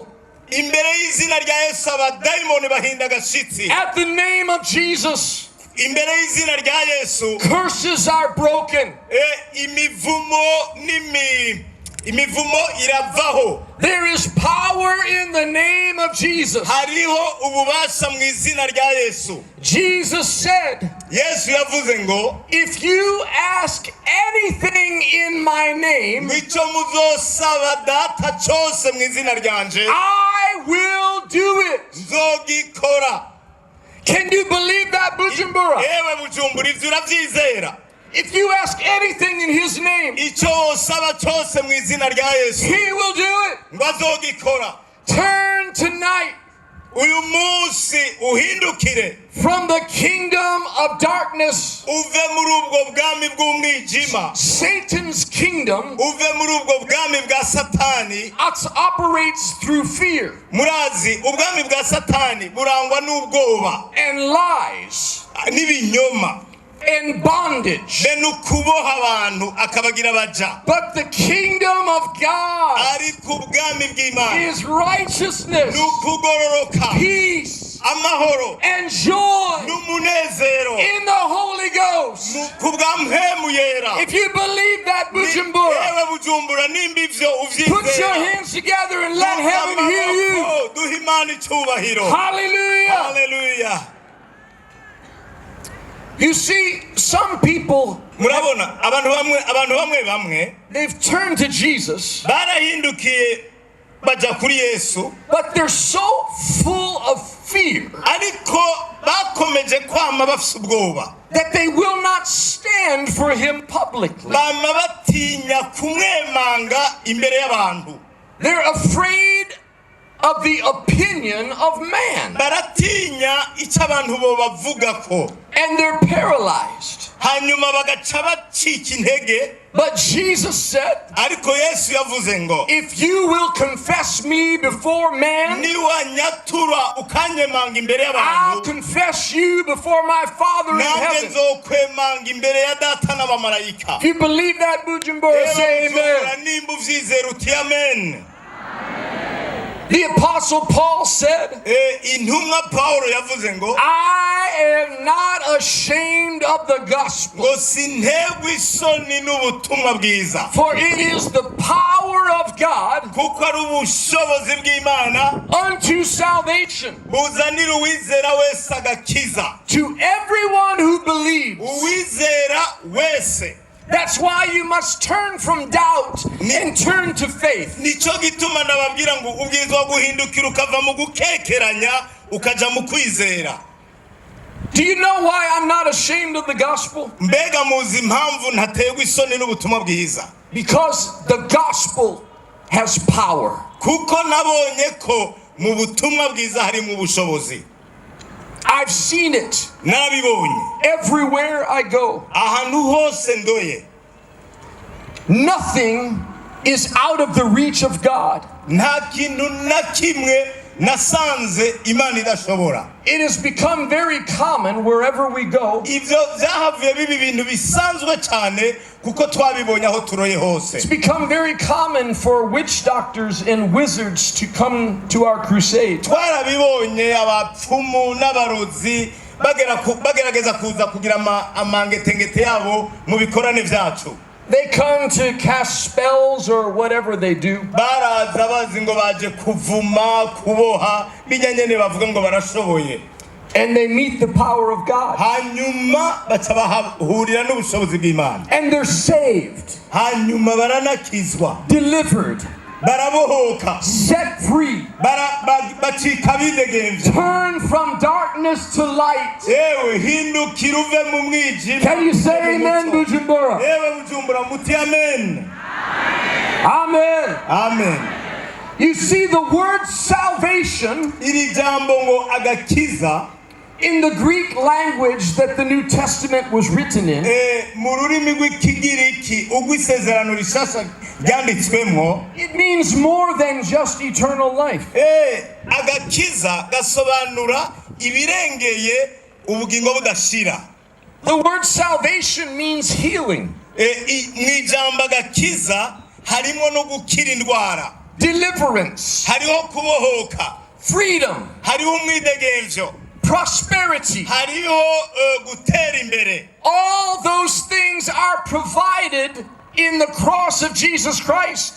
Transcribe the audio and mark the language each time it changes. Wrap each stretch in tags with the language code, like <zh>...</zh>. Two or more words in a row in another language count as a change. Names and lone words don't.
<rn>imbere y'izina rya Yesu abadayimoni bahinda agashitsi.</rn> <en>At the name of Jesus,</en> <rn>Imbere y'izina rya Yesu,</rn> <en>curses are broken.</en> <rn>imivumo iravaho.</rn> <en>There is power in the name of Jesus.</en> <rn>Hariho ububasha mu izina rya Yesu.</rn> <en>Jesus said,</en> <rn>Yesu yavuze ngo,</rn> <en>if you ask anything in my name,</en> <rn>icyo muzosaba data cyose mu izina ryanje,</rn> <en>I will do it.</en> <rn>nzogikora.</rn> <en>Can you believe that, Bujumbura?</en> <rn>Yewe Bujumbura, ivyo uravyizera?</rn> <en>If you ask anything in His name,</en> <rn>Icyo wosaba cyose mu izina rya Yesu,</rn> <en>He will do it.</en> <rn>ngo azogikora.</rn> <en>Turn tonight</en> <rn>Uyu munsi uhindukire,</rn> <en>from the kingdom of darkness,</en> <rn>uve muri ubwo bwami bw'umwijima,</rn> <en>Satan's kingdom,</en> <rn>uve muri ubwo bwami bwa Satani.</rn> <en>operates through fear</en> <rn>Murazi ubwami bwa Satani burangwa n'ubwoba</rn> <en>and lies</en> <rn>n'ibinyoma,</rn> <en>and bondage.</en> <rn>be nukuboha abantu akabagira baja.</rn> <en>But the kingdom of God</en> <rn>Ariko ubwami bw'Imana</rn> <en>is righteousness,</en> <rn>n'ukugororoka,</rn> <en>peace,</en> <rn>amahoro</rn> <en>and joy</en> <rn>n'umunezero</rn> <en>in the Holy Ghost.</en> <rn>ku bwa mpemu yera.</rn> <en>If you believe that, Bujumbura,</en> <rn>Yewe Bujumbura, nimba ivyo</rn> <en>put your</en> <rn>uvyizera,</rn> <en>hands together and let heaven hear you.</en> <rn>duha Imana icyubahiro.</rn> <en>Hallelujah.</en> <rn>Hallelujah.</rn> <en>You see, some people,</en> <rn>Murabona abantu bamwe</rn> <en>they've turned to Jesus,</en> <rn>barahindukiye baja kuri Yesu,</rn> <en>but they're so full of fear</en> <rn>ariko bakomeje kwama bafise ubwoba,</rn> <en>that they will not stand for Him publicly.</en> <rn>bama batinya kumwemanga imbere y'abantu,</rn> <en>They're afraid of the opinion of man,</en> <rn>baratinya icyo abantu bo bavugako,</rn> <en>and they're paralyzed.</en> <rn>hanyuma bagaca bacika intege.</rn> <en>But Jesus said,</en> <rn>Ariko Yesu yavuze ngo,</rn> <en>if you will confess me before man,</en> <rn>niwanyatura ukanyemanga imbere</rn> <en>I'll</en> <rn>y'abantu,</rn> <en>confess you before my Father in</en> <rn>nanjye</rn> <en>heaven.</en> <rn>nzokwemanga imbere ya data n'abamarayika.</rn> <en>If you believe that, Bujumbura, say amen.</en> <rn>Nimba uvyizera uti amen.</rn> <en>The Apostle Paul said,</en> <rn>Intumwa Paulo yavuze ngo,</rn> <en>I am not ashamed of the gospel,</en> <rn>ngo sinterwa isoni n'ubutumwa bwiza,</rn> <en>for it is the power of God</en> <rn>kuko ari ubushobozi bw'Imana</rn> <en>unto salvation</en> <rn>buzanira uwizera wese agakiza,</rn> <en>to everyone who believes.</en> <rn>uwizera wese.</rn> <en>That's why you must turn from doubt and turn to faith.</en> <rn>Nico gituma ndababwira ngo ubwirizwa guhindukira ukava mu gukekeranya ukaja mu kwizera.</rn> <en>Do you know why I'm not ashamed of the gospel?</en> <rn>Mbega muzi impamvu ntaterwa isoni n'ubutumwa bwiza?</rn> <en>Because the gospel has power.</en> <rn>Kuko nabonye ko mu butumwa bwiza harimo ubushobozi.</rn> <en>I've seen it</en> <rn>Narabibonye</rn> <en>everywhere I go.</en> <rn>ahantu hose ndoye.</rn> <en>Nothing is out of the reach of God.</en> <rn>Nta kintu na kimwe nasanze Imana idashobora.</rn> <en>It has become very common wherever we go.</en> <rn>Ivyo vyahavuye biba ibintu bisanzwe cyane kuko twabibonye aho turoye hose.</rn> <en>It's become very common for witch doctors and wizards to come to our crusade.</en> <rn>Twarabibonye abapfumu n'abarozi bagerageza kuza kugira amangetengete yabo mu bikorane vyacu.</rn> <en>They come to cast spells or whatever they do.</en> <rn>Baraza bazi ngo baje kuvuma kuboha binyanyene bavuga ngo barashoboye.</rn> <en>And they meet the power of God.</en> <rn>Hanyuma baca bahurira n'ubushobozi bw'Imana.</rn> <en>And they're saved,</en> <rn>Hanyuma baranakizwa,</rn> <en>delivered,</en> <rn>barabohoka,</rn> <en>set free,</en> <rn>bacika bidegemvya.</rn> <en>turn from darkness to light.</en> <rn>Ewe hindukira uve mu mwijima.</rn> <en>Can you say amen, Bujumbura?</en> <rn>Ewe Bujumbura muti amen.</rn> <en>Amen.</en> <rn>Amen.</rn> <en>You see, the word salvation</en> <rn>iri jambo ngo agakiza</rn> <en>in the Greek language that the New Testament was written in,</en> <rn>mu rurimi rw'ikigiriki ugwisezerano rishasha ryanditswemo,</rn> <en>it means more than just eternal life.</en> <rn>agakiza gasobanura ibirengeye ubugingo budashira.</rn> <en>The word salvation means healing,</en> <rn>mw'ijambo agakiza harimo no gukira indwara,</rn> <en>deliverance,</en> <rn>hariho kubohoka,</rn> <en>freedom,</en> <rn>hariho umwidegemvyo,</rn> <en>prosperity.</en> <rn>hariho gutera imbere.</rn> <en>All those things are provided in the cross of Jesus Christ.</en>